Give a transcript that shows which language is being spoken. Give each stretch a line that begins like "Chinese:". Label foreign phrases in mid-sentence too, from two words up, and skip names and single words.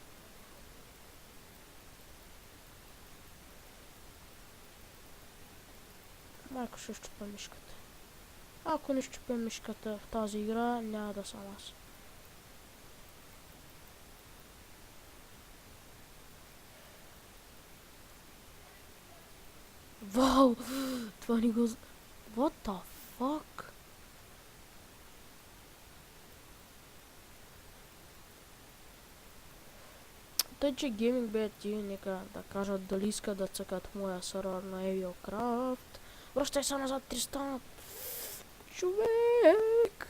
Bulgarian: Майко ще щупя мишката. Ако не щупя мишката в тази игра, няма да съм аз. Вау! Това не го...
English: What the fuck?
Bulgarian: Тъй, че Gaming BT нека да кажат дали искат да цъкат моя сервер на EvilCraft. Връщай се назад, Тристан! Човек!